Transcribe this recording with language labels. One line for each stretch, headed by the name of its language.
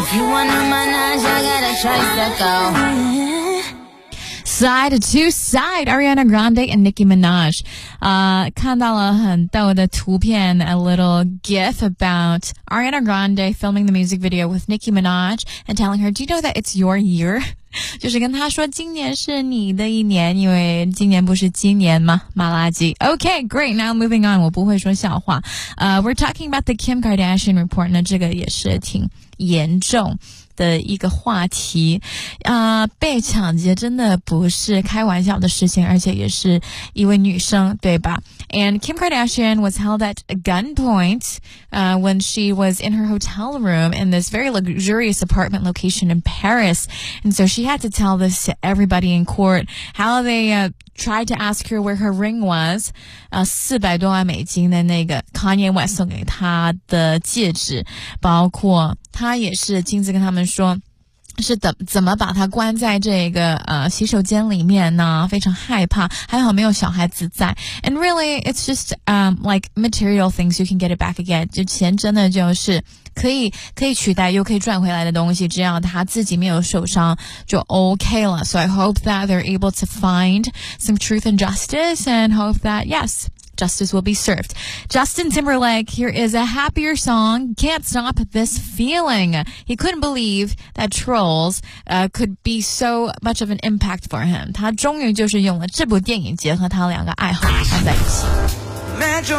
English: If you want a menage, I got a tricycle. Side to side, Ariana Grande and Nicki Minaj.
Chinese: 看到了很逗的图片
English: a little gif about Ariana Grande filming the music video with Nicki Minaj and telling her, do you know that it's your year?
Chinese: 就是跟她说今年是你的一年，因为今年不是今年吗？
English: 马拉基。Okay, great, now moving on,
Chinese: 我不会说笑话。
English: We're talking about the Kim Kardashian report,
Chinese: 那这个也是挺严重。的一个话题，被抢劫真的不是开玩笑的事情，而且也是一位女生，对吧？
English: And Kim Kardashian was held at gunpoint, when she was in her hotel room in this very luxurious apartment location in Paris. And so she had to tell this to everybody in court, how they, tried to ask her where her ring was,
Chinese: $400多万的那个 Kanye West 送给她的戒指，包括她也是亲自跟他们说是怎么把她关在这个洗手间里面呢，非常害怕，还好没有小孩子在。
English: And really, it's just, like material things you can get it back again,
Chinese: 就钱真的就是可以取代又可以赚回来的东西，只要他自己没有受伤就 OK 了。
English: So I hope that they're able to find some truth and justice, and hope that yes, justice will be served. Justin Timberlake, here is a happier song, Can't Stop This Feeling. He couldn't believe that trolls, could be so much of an impact for him.
Chinese: 他终于就是用了这部电影结合他两个爱好他在一起。